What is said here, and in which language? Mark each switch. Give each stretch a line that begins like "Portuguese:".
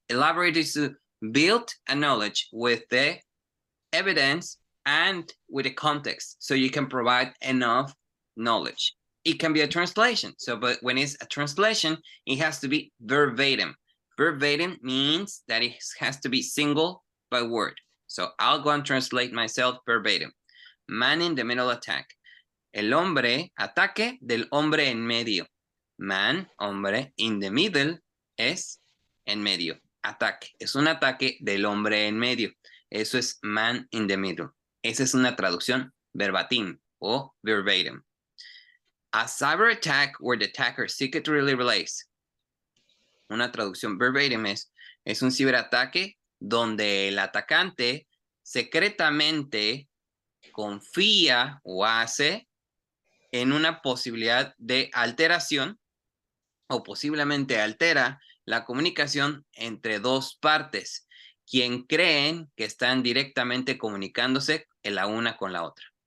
English: Elaborate is to build a knowledge with the evidence and with the context, so you can provide enough knowledge. It can be a translation. So, but when it's a translation, it has to be verbatim. Verbatim means that it has to be single by word. So I'll go and translate myself verbatim. Man in the middle attack.
Spanish: El hombre, ataque del hombre en medio. Man, hombre,
English: in the middle
Spanish: es en medio. Ataque. Es un ataque del hombre en medio. Eso es
English: man in the middle.
Spanish: Esa es una traducción verbatim o verbatim.
English: A cyber attack where the attacker secretly relays.
Spanish: Una traducción verbatim es un ciberataque donde el atacante secretamente confía o hace en una posibilidad de alteración o posiblemente altera la comunicación entre dos partes, quien creen que están directamente comunicándose la una con la otra.